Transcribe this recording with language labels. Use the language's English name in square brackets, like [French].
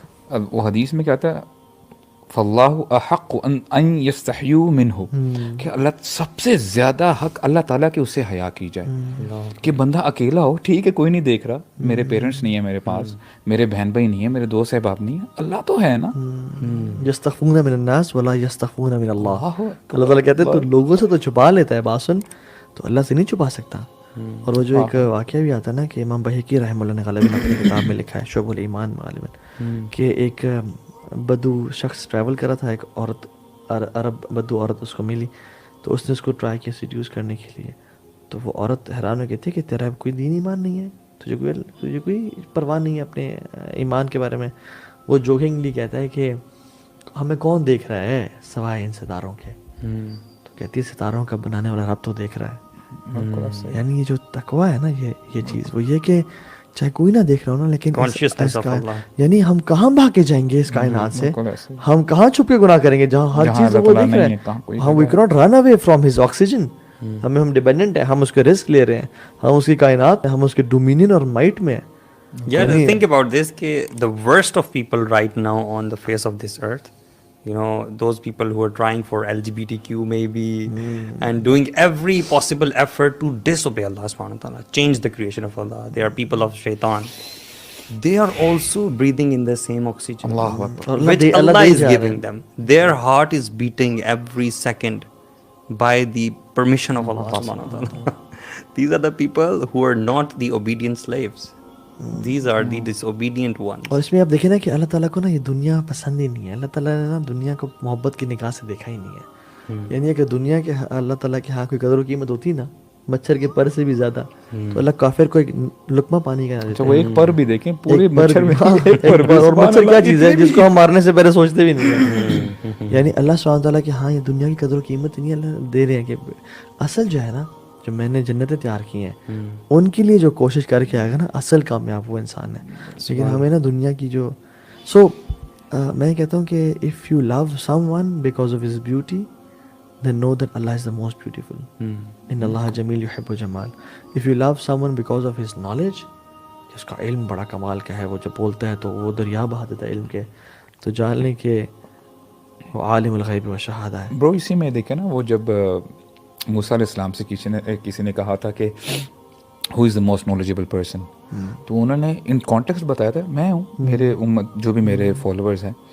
[Urdu] اب وہ حدیث میں کیا آتا ہے [Arabic] فاللہ احق ان یستحیوا منہ [Urdu] کہ اللہ سب سے زیادہ حق اللہ تعالیٰ کے اس سے حیا کی جائے کہ بندہ اکیلا ہو, ٹھیک ہے کوئی نہیں دیکھ رہا, میرے پیرنٹس نہیں ہیں میرے پاس, میرے بہن بھائی نہیں ہیں, میرے دوست احباب نہیں ہیں, اللہ تو ہے نا. [Arabic] یستخفون من الناس ولا یستخفون من اللہ. [Urdu] اللہ تعالیٰ کہتے ہیں تو لوگوں سے تو چھپا لیتا ہے, بات سن, تو اللہ سے نہیں چھپا سکتا. اور وہ جو ایک واقعہ بھی آتا ہے نا کہ امام بہقی رحمہ اللہ نے غالباً اپنی کتاب میں لکھا ہے شعب الایمان میں غالباً کہ ایک بدو شخص ٹریول کر رہا تھا, ایک عورت عرب بدو عورت اس کو ملی, تو اس نے اس کو ٹرائی کیا سیڈیوس کرنے کے لیے. تو وہ عورت حیران ہو گئی تھی کہ تیرا کوئی دین ایمان نہیں ہے, تجھے کوئی پرواہ نہیں ہے اپنے ایمان کے بارے میں. وہ جوکنگلی کہتا ہے کہ ہمیں کون دیکھ رہا ہے سوائے ان ستاروں کے. تو کہتی ہے ستاروں کا بنانے والا رب تو دیکھ رہا ہے. یعنی یہ جو تقویٰ ہے نا, یہ چیز وہ یہ کہ چاہے کوئی نہ دیکھ رہا ہو نا, لیکن یعنی ہم کہاں بھاگ کے جائیں گے اس کائنات سے, ہم کہاں چھپ کے گناہ کریں گے جہاں ہر چیز وہ دیکھ رہے ہیں. ہم [English] we can't run away from his oxygen, [Urdu] ہم ڈیپینڈنٹ ہیں, ہم اس کے رزق لے رہے ہیں, ہم اس کی کائنات, ہم اس کے ڈومینین اور مائٹ میں ہیں. [English] Yeah, think about this [Urdu] کہ [English] the worst of people right now on the face of this earth, you know, those people who are trying for LGBTQ maybe and doing every possible effort to disobey Allah subhanahu wa ta'ala, change the creation of Allah. They are people of shaitan. They are also breathing in the same oxygen which Allah is giving them. Their heart is beating every second by the permission of Allah subhanahu wa ta'ala. These are the people who are not the obedient slaves. These are the disobedient ones. [Urdu] اور اس میں آپ دیکھیں نا کہ اللہ تعالیٰ کو نا یہ دنیا پسند ہی نہیں ہے. اللہ تعالیٰ نے نا دنیا کو محبت کی نگاہ سے دیکھا ہی نہیں ہے. یعنی اگر دنیا کے اللہ تعالیٰ کے ہاں کوئی قدر و قیمت ہوتی نا مچھر کے پر سے بھی زیادہ, تو اللہ کافر کو ایک لقمہ پانی کا دیتا ہے. وہ ایک پر بھی دیکھیں پورے مچھر میں, اور مچھر کیا چیز ہے جس کو ہم مارنے سے پہلے سوچتے بھی نہیں ہیں. یعنی اللہ سبحانہ تعالیٰ کہ ہاں یہ دنیا کی قدر و قیمت نہیں اللہ دے رہے ہیں کہ اصل جو ہے نا جو میں نے جنتیں تیار کی ہیں ان کے لیے جو کوشش کر کے آئے گا نا اصل کامیاب وہ انسان ہے. لیکن ہمیں نا دنیا کی جو میں کہتا ہوں کہ [English] if you love someone because of his beauty then know that Allah is the most beautiful. [Arabic] ان اللہ جمیل یحب الجمال. [English] if you love someone because of his knowledge, [Urdu] اس کا علم بڑا کمال کا ہے, وہ جب بولتا ہے تو وہ دریا بہا دیتا ہے علم کے, تو جان لیں کہ وہ عالم الغیب و شہادہ ہے. برو اسی میں دیکھیں نا وہ جب موسیٰ علیہ السلام سے کسی نے کہا تھا کہ [English] he is the most knowledgeable person, [Urdu] تو انہوں نے [English] in context [Urdu] بتایا تھا میں ہوں, میرے امت جو بھی میرے فالوورز ہیں.